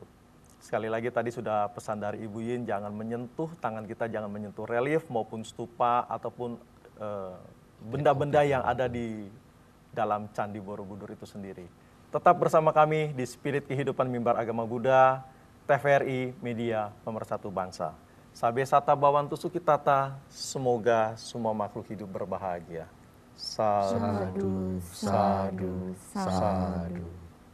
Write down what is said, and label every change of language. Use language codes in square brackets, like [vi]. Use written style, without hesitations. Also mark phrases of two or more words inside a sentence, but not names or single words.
[id] Sekali lagi tadi sudah pesan dari Ibu Yin, jangan menyentuh, tangan kita jangan menyentuh relief maupun stupa ataupun benda-benda yang ada di dalam Candi Borobudur itu sendiri. Tetap bersama kami di Spirit Kehidupan Mimbar Agama Buddha. TVRI Media Pemersatu Bangsa. [pi] Sabe sata bawantu sukitata, [id] semoga semua makhluk hidup berbahagia. [pi] Sadu, sadu, sadu.